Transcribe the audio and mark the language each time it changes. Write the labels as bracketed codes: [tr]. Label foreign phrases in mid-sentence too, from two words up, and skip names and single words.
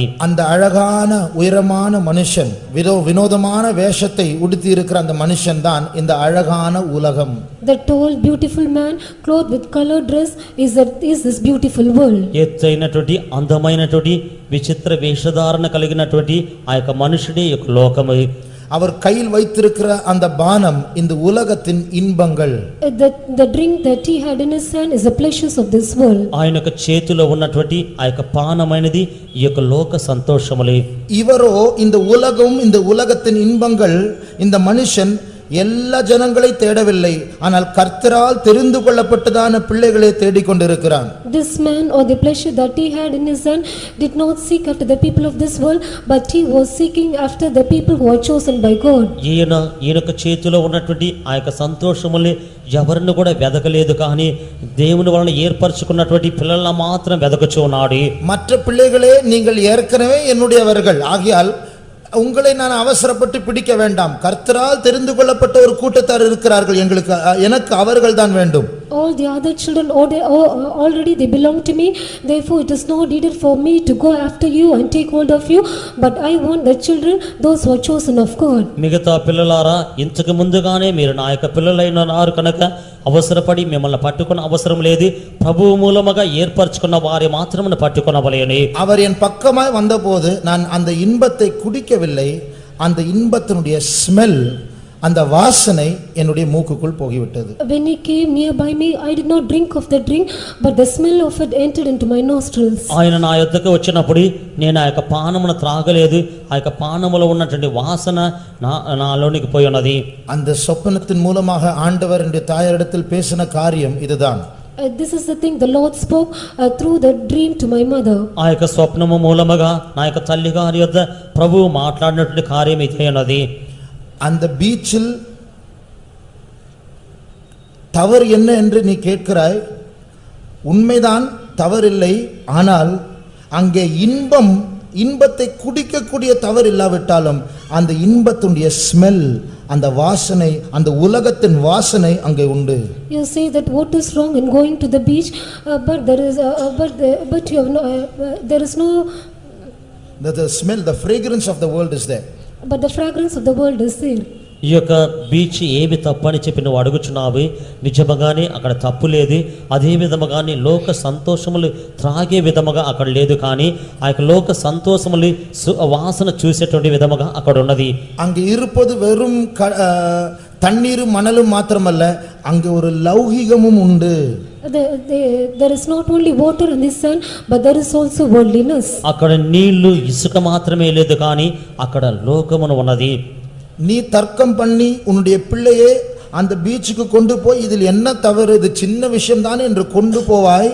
[ta] அந்த அழகான உயரமான மனுஷன் வினோதமான வேஷத்தை உடுத்தி இருக்கிற அந்த மனுஷன் தான் இந்த அழகான உலகம். [en] The tall beautiful man clothed with colored dress is this beautiful world. [te] ఎత్తైనటువంటి అందమైనటువంటి విచిత్ర వేషధారణ కలిగినటువంటి ఆ యొక్క మనుషుడే ఈ యొక్క లోకము. [ta] அவர் கையில் வைத்திருக்கிற அந்த பானம் இந்த உலகத்தின் இன்பங்கள். [en] The drink that he had in his hand is the pleasures of this world. [te] ఆయన యొక్క చేతిలో ఉన్నటువంటి ఆ యొక్క పానమైనది ఈ యొక్క లోక సంతోషములే. [ta] இவரோ இந்த உலகம், இந்த உலகத்தின் இன்பங்கள், இந்த மனுஷன் எல்லா ஜனங்களை தேடவில்லை, ஆனால் கர்த்தரால் தெரிந்து கொள்ளப்பட்டதான பிள்ளைகளை தேடிக்கொண்டிருக்கிறான். [en] This man or the pleasure that he had in his hand did not seek after the people of this world, but he was seeking after the people who are chosen by God. [te] ఈయనొక చేతిలో ఉన్నటువంటి ఆ యొక్క సంతోషములే ఎవరిని కూడా వెదకలేదు, కానీ దేవుని వలన ఏర్పరచుకున్నటువంటి పిల్లల మాత్రం వెదకుచూ ఉన్నాడు. [ta] மற்ற பிள்ளைகளே நீங்கள் ஏற்கனவே என்னுடையவர்கள் ஆகியால் உங்களை நான் அவசரப்பட்டு பிடிக்க வேண்டாம். கர்த்தரால் தெரிந்து கொள்ளப்பட்ட ஒரு கூட்டத்தார் இருக்கிறார்கள், எனக்கு அவர்கள் தான் வேண்டும். [en] All the other children already they belong to me, therefore it is not needed for me to go after you and take hold of you, but I want the children, those who are chosen of God. [te] మిగతా పిల్లలారా, ఇంతకు ముందుగానే మీరు నా యొక్క పిల్లలైనారు కనుక అవసరపడి మిమ్మల్ని పట్టుకున్న అవసరం లేదు. ప్రభువు మూలముగా ఏర్పరచుకున్న వారి మాత్రమే పట్టుకొనవలెను. [ta] அவர் என் பக்கமாய் வந்தபோது நான் அந்த இன்பத்தை குடிக்கவில்லை, அந்த இன்பத்தினுடைய ஸ்மெல், அந்த வாசனை என்னுடைய மூக்குக்குள் போய்விட்டது. [en] When he came nearby me, I did not drink of the drink, but the smell of it entered into my nostrils. [te] ఆయన నా యొద్దకు వచ్చినప్పుడు నేను ఆ యొక్క పానమును త్రాగలేదు. ఆ యొక్క పానములో ఉన్నటువంటి వాసన నాలోనికి పోయి ఉన్నది. [ta] அந்த சொப்பனத்தின் மூலமாக ஆண்டவர் என்னுடைய தாயாரிடத்தில் பேசின காரியம் இதுதான். [en] This is the thing the Lord spoke through the dream to my mother. [te] ఆ యొక్క స్వప్నము మూలముగా నా యొక్క తల్లి గారి యొద్ద ప్రభువు మాట్లాడినటువంటి కార్యం ఇదే ఉన్నది. [ta] அந்த பீச்சில் தவறு என்ன என்று நீ கேட்கிறாய். உண்மைதான், தவறில்லை. ஆனால் அங்கே இன்பத்தை குடிக்கக்கூடிய தவறு இல்லாவிட்டாலும் அந்த இன்பத்துடைய ஸ்மெல், அந்த வாசனை, அந்த உலகத்தின் வாசனை அங்கே உண்டு. [en] You say that what is wrong in going to the beach, but there is you have no there is no the smell, the fragrance of the world is there. But the fragrance of the world is there. [te] ఈ యొక్క బీచ్ ఏమి తప్పని చెప్పి నువ్వు అడుగుచున్నావు. నిజముగానే అక్కడ తప్పు లేదు. అదే విధముగానే లోక సంతోషములు త్రాగే విధముగా అక్కడ లేదు, కానీ ఆ యొక్క లోక సంతోషములు వాసన చూసేటువంటి విధముగా అక్కడ ఉన్నది. [ta] அங்கே இருப்பது வெறும் தண்ணீரும் மணலும் மாத்திரமல்ல, அங்கே ஒரு லௌகிகமும் உண்டு. [en] There is not only water in the sun, but there is also worldliness. [te] అక్కడ నీళ్లు ఇసుక మాత్రమే లేదు, కానీ అక్కడ లోకమును ఉన్నది. [ta] நீ தர்க்கம் பண்ணி உன்னுடைய பிள்ளையே அந்த பீச்சுக்கு கொண்டு போய் இதில் என்ன தவறு, இது சின்ன விஷயம் தானே என்று கொண்டு போவாய்.